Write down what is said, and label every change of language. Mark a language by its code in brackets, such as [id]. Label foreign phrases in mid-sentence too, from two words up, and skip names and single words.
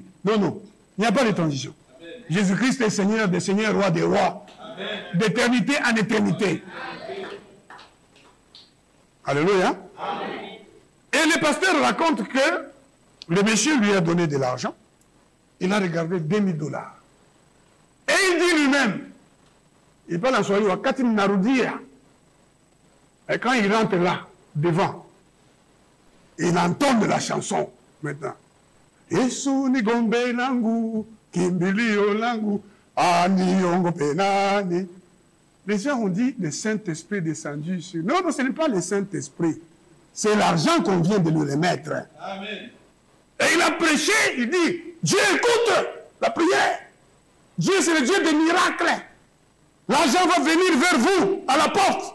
[fr] Non, non, il n'y a pas de transition. Jésus-Christ est Seigneur des seigneurs, roi des rois, d'éternité en éternité. Alléluia. Amen. Et le pasteur raconte que le monsieur lui a donné de l'argent. Il a regardé $2000. Et il dit lui-même, il parle en swahili, [sw] wakati narudia. [fr] Et quand il rentre là, devant, il entend de la chanson maintenant. [sw] Yesu ni gombe langu, kimbilio langu, aniongo penani. [fr] Les gens ont dit le Saint-Esprit descendu sur... Non, non, ce n'est pas le Saint-Esprit. C'est l'argent qu'on vient de lui remettre. Amen. Et il a prêché, il dit, Dieu écoute la prière. Dieu, c'est le Dieu des miracles. L'argent va venir vers vous, à la porte.